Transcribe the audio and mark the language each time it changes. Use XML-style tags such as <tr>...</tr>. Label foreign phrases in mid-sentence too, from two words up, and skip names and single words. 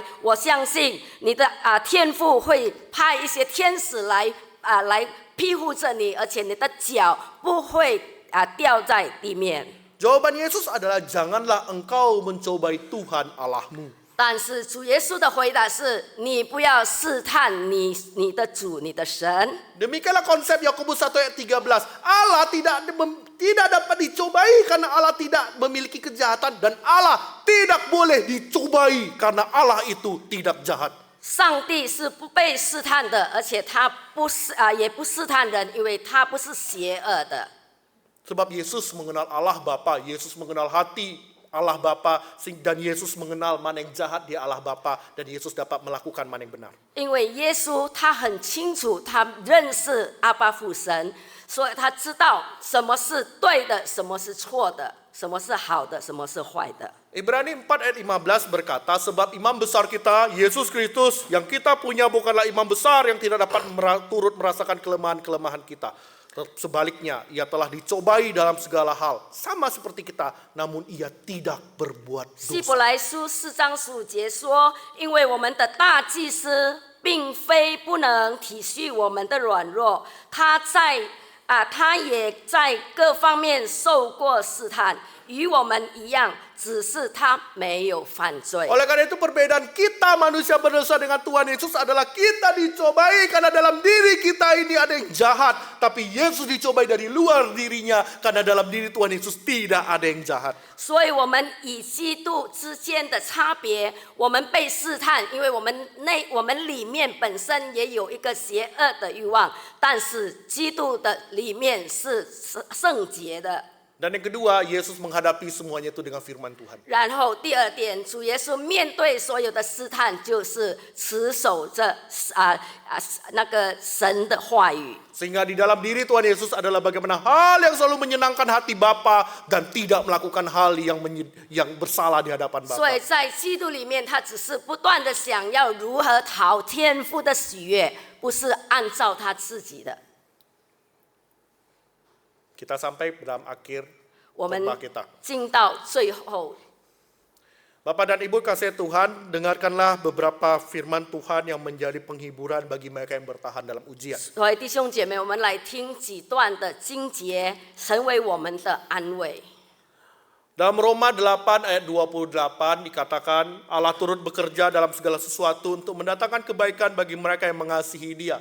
<zh>我相信你的天父会派一些天使来庇护着你，而且你的脚不会掉在地面。”</zh> <id>Jawaban Yesus adalah janganlah engkau mencobai Tuhan Allahmu.</id> <zh>但是主耶稣的回答是：你不要试探你的主，你的神。</zh> <id>Demikianlah konsep Yakobus 1 ayat 13. Allah tidak dapat dicobai karena Allah tidak memiliki kejahatan dan Allah tidak boleh dicobai karena Allah itu tidak jahat.</id> <zh>上帝是不被试探的，而且他也不试探人，因为他不是邪恶的。</zh> <id>Sebab Yesus mengenal Allah Bapa, Yesus mengenal hati Allah Bapa, dan Yesus mengenal mana yang jahat di Allah Bapa, dan Yesus dapat melakukan mana yang benar.</id> <zh>因为耶稣他很清楚，他认识阿爸父神，所以他知道什么是对的，什么是错的，什么是好的，什么是坏的。</zh> <id>Ibrani 4 ayat 15 berkata, sebab imam besar kita, Yesus Kristus, yang kita punya bukanlah imam besar yang tidak dapat turut merasakan kelemahan-kelemahan kita. Sebaliknya, ia telah dicobai dalam segala hal, sama seperti kita, namun ia tidak berbuat</id> <zh>希伯</zh> <id>dosa.</id> <zh>来书4章15节说：“因为我们的大祭司并非不能体恤我们的软弱，他也在各方面受过试探，与我们一样，只是他没有犯罪。”</zh> <id>Oleh karena itu perbedaan kita manusia berdosa dengan Tuhan Yesus adalah kita dicobai karena dalam diri kita ini ada yang jahat. Tapi Yesus dicobai dari luar dirinya karena dalam diri Tuhan Yesus tidak ada yang jahat.</id> <zh>所以，我们与基督之间的差别，我们被试探，因为我们里面本身也有一个邪恶的欲望，但是基督的里面是圣洁的。</zh> <id>Dan yang kedua, Yesus menghadapi semuanya itu dengan firman Tuhan.</id> <zh>然后第二点，主耶稣面对所有的试探，就是持守着那个神的话语。</zh> <id>Sehingga di dalam diri Tuhan Yesus adalah bagaimana hal yang selalu menyenangkan hati Bapa dan tidak melakukan hal yang bersalah di hadapan</id> <zh>所</zh> <id>Bapa.</id> <zh>以在基督里面，他只是不断的想要如何讨天父的喜悦，不是按照他自己的。</zh> <id>Kita sampai dalam akhir</id> <zh>我们</zh> <id>khotbah kita.</id> <zh>进到最后，</zh> <id>Bapak dan Ibu kasih Tuhan, dengarkanlah beberapa firman Tuhan yang menjadi penghiburan bagi mereka yang bertahan dalam ujian.</id> <zh>各位弟兄姐妹，我们来听几段的经节，成为我们的安慰。</zh> <id>Dalam Roma 8 ayat 28 dikatakan Allah turut bekerja dalam segala sesuatu untuk mendatangkan kebaikan bagi mereka yang mengasihi Dia.</id>